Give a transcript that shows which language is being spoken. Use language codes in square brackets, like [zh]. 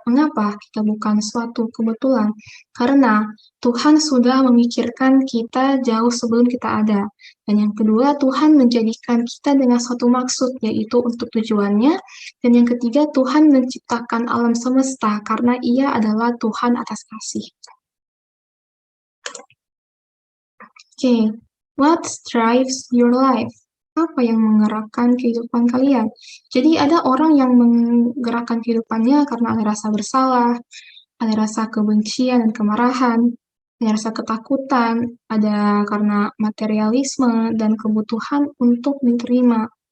[id] Mengapa kita bukan suatu kebetulan? Karena Tuhan sudah memikirkan kita jauh sebelum kita ada. Dan yang kedua, Tuhan menjadikan kita dengan suatu maksud, yaitu untuk tujuannya. Dan yang ketiga, Tuhan menciptakan alam semesta karena Ia adalah Tuhan atas kasih. [en] Okay, what drives your life? [id] Apa yang menggerakkan kehidupan kalian? Jadi ada orang yang menggerakkan kehidupannya karena ada rasa bersalah, ada rasa kebencian dan kemarahan, ada rasa ketakutan, ada karena materialisme dan kebutuhan untuk diterima.